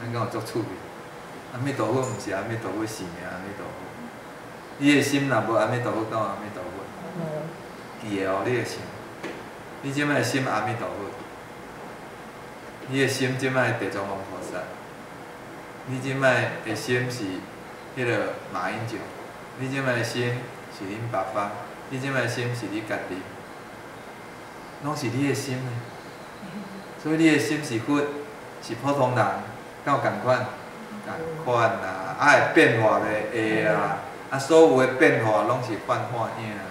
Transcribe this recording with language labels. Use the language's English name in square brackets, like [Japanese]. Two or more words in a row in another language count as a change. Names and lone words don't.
[Min Nan Chinese] 咱讲有足趣味，阿弥陀佛毋是阿弥陀佛，是名阿弥陀佛。你的心若无阿弥陀佛，敢有阿弥陀佛？记的哦，你的心，你即摆心阿弥陀佛，你的心即摆地藏王菩萨，你即摆的心是迄个马英九，你即摆的心是恁爸爸，你即摆的心是你家己，拢是你的心呢。所以你的心是佛，是普通人，敢有共款？共款啦，会变化的会啊，所有的变化拢是幻化影。